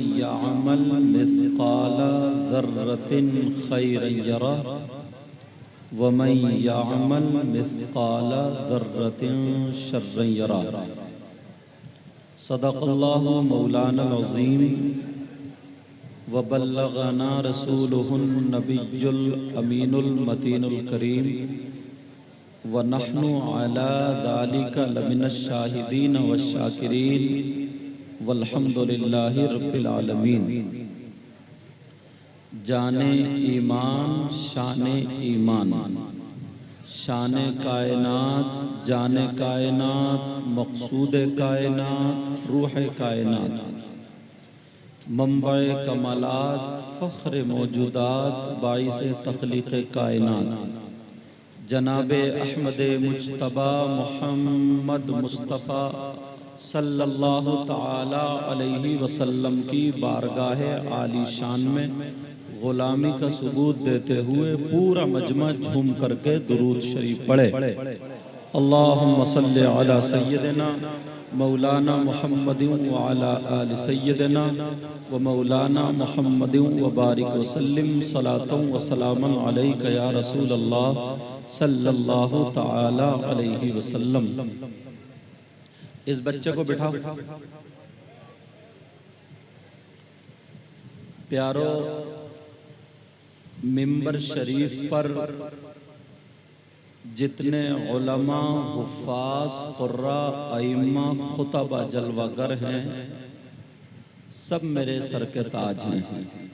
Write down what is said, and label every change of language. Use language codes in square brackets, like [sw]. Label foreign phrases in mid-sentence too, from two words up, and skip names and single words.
[ar] يعمل مثقال ذرة خيرا يره ومن يعمل مثقال ذرة شرا يره. صدق الله مولانا العظيم وبلغنا رسوله النبي الأمين المتين الكريم ونحن على ذلك لمن الشاهدين والشاكرين والحمد لله رب العالمين. [hi] जाने ईमान शाने ईमान, शाने कायनात, जाने कायनात, मक़सूद कायनात, रूह कायनात, मंबए कमालात, फ़ख्र मौजूदात, बाइसे तख़लीक़ कायनात, जनाबे अहमद मुज्तबा मुहम्मद मुस्तफ़ा [ar] صلى الله تعالى عليه وسلم [hi] की बारगाह आली शान में ग़ुलामी का सबूत देते हुए पूरा मजमा झूम करके दुरूद शरीफ पढ़े। [ar] اللهم صل على سيدنا مولانا محمد وعلى آل سيدنا ومولانا محمد وبارك وسلم صلاة وسلاما عليك يا رسول الله صلى الله تعالى عليه وسلم. [hi] इस बच्चे को बिठाओ। प्यारो, मिंबर शरीफ पर जितने उलमा, हुफ़ाज़, क़ुर्रा, अइम्मा, खुतबा, जलवागर हैं, सब मेरे सर के ताज हैं।